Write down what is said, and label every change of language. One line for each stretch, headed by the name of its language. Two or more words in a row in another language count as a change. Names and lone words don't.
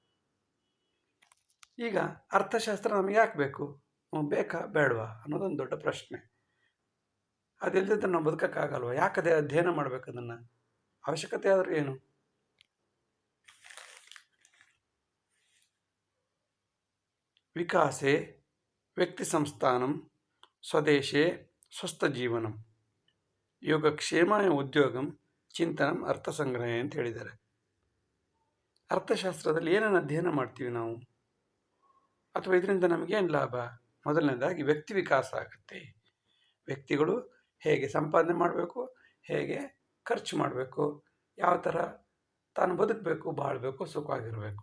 Kannada: ಈಗ ಅರ್ಥಶಾಸ್ತ್ರ ನಮಗೆ ಯಾಕೆ ಬೇಕು, ಬೇಕಾ ಬೇಡವಾ ಅನ್ನೋದೊಂದು ದೊಡ್ಡ ಪ್ರಶ್ನೆ. ಅದಿಲ್ಲದಿದ್ದರೆ ನಾವು ಬದುಕೋಕ್ಕಾಗಲ್ವ? ಯಾಕದೇ ಅಧ್ಯಯನ ಮಾಡಬೇಕು? ಅದನ್ನು ಅವಶ್ಯಕತೆ ಆದರೂ ಏನು?
Sanskrit: ವಿಕಾಸೆ ವ್ಯಕ್ತಿ ಸಂಸ್ಥಾನಂ ಸ್ವದೇಶೇ ಸ್ವಸ್ಥ ಜೀವನಂ ಯೋಗಕ್ಷೇಮಾಯ ಉದ್ಯೋಗಂ ಚಿಂತನಂ ಅರ್ಥಸಂಗ್ರಹ
Kannada: ಅಂತ ಹೇಳಿದ್ದಾರೆ. ಅರ್ಥಶಾಸ್ತ್ರದಲ್ಲಿ ಏನನ್ನು ಅಧ್ಯಯನ ಮಾಡ್ತೀವಿ ನಾವು, ಅಥವಾ ಇದರಿಂದ ನಮಗೇನು ಲಾಭ? ಮೊದಲನೇದಾಗಿ ವ್ಯಕ್ತಿ ವಿಕಾಸ ಆಗುತ್ತೆ. ವ್ಯಕ್ತಿಗಳು ಹೇಗೆ ಸಂಪಾದನೆ ಮಾಡಬೇಕು, ಹೇಗೆ ಖರ್ಚು ಮಾಡಬೇಕು, ಯಾವ ಥರ ತಾನು ಬದುಕಬೇಕು, ಬಾಳಬೇಕು, ಸುಖವಾಗಿರಬೇಕು.